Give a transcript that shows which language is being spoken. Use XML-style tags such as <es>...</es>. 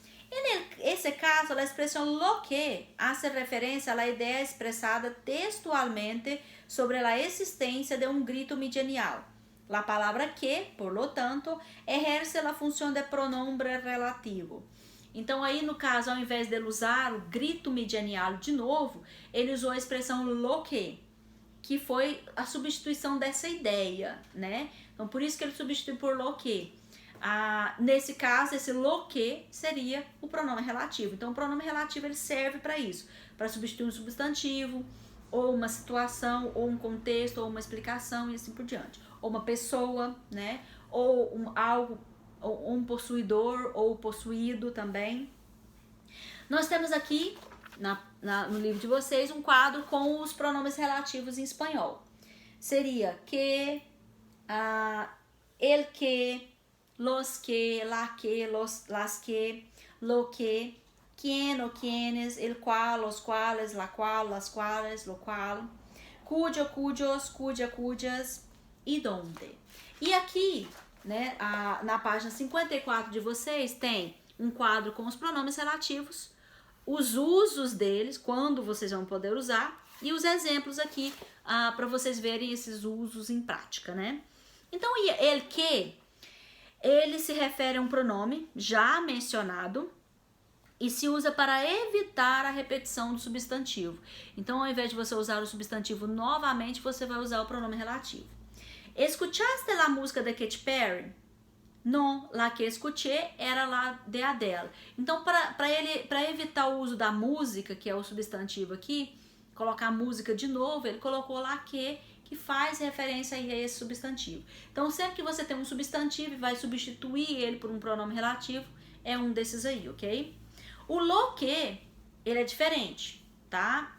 <es>En ese caso, la expresión lo que hace referencia a la idea expresada textualmente sobre la existencia de un grito medianial. La palabra que, por lo tanto, ejerce la función de pronombre relativo.</es> <pt>Então aí no caso, ao invés de ele usar o grito medianial de novo, ele usou a expressão lo que foi a substituição dessa ideia, né? Então por isso que ele substitui por lo que. Nesse caso, esse lo que seria o pronome relativo. Então o pronome relativo ele serve para isso, para substituir um substantivo, ou uma situação, ou um contexto, ou uma explicação e assim por diante. Ou uma pessoa, né? Ou algo, ou um possuidor, ou possuído também. Nós temos aqui no livro de vocês um quadro com os pronomes relativos em espanhol.</pt> <es>Seria que, el que, los que, la que, las que, lo que, quien o quienes, el cual, los cuales, la cual, las cuales, lo cual, cuyo, cujos, cuya, cujas e donde.</es> <pt>E aqui, né, na página 54 de vocês tem um quadro com os pronomes relativos, os usos deles, quando vocês vão poder usar, e os exemplos aqui para vocês verem esses usos em prática, né? Então, el que, ele se refere a um pronome já mencionado e se usa para evitar a repetição do substantivo. Então, ao invés de você usar o substantivo novamente, você vai usar o pronome relativo.</pt> <es>¿Escuchaste la música de Katy Perry?</es> <pt>Não,</pt> <es>la que escuché era la de Adele.</es> <pt>Então, para evitar o uso da música, que é o substantivo aqui, colocar a música de novo, ele colocou la que faz referência aí a esse substantivo. Então, sempre que você tem um substantivo e vai substituir ele por um pronome relativo, é um desses aí, ok? O lo que, ele é diferente. tá?</pt>